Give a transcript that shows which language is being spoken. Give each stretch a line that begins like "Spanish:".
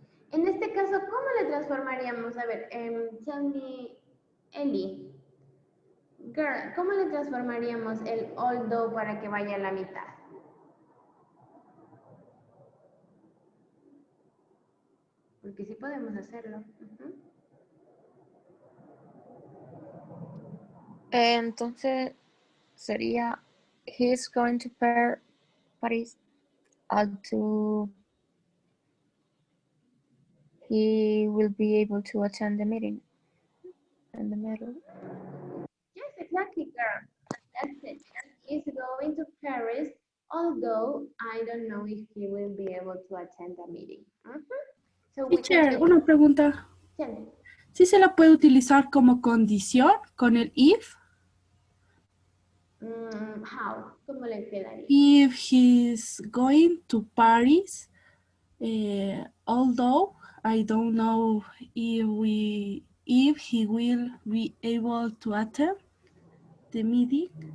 Spanish: En este caso, ¿cómo le transformaríamos? A ver,
English: tell me,
Spanish: Eli. Girl, ¿cómo le transformaríamos el although para que vaya a la mitad? Porque sí podemos hacerlo. Entonces sería
English: he's going to Paris although he will be able to attend the meeting in the middle. Yes, exactly, girl. That's it. He's going to Paris, although I don't know if he will be able to attend the meeting. So we can Teacher, change.
Spanish: una pregunta.
English: Tell me.
Spanish: ¿Sí se la puede utilizar como condición con el if?
English: How?
Spanish: ¿Cómo le quedaría?
English: If he's going to Paris, although I don't know if he will be able to attend the meeting.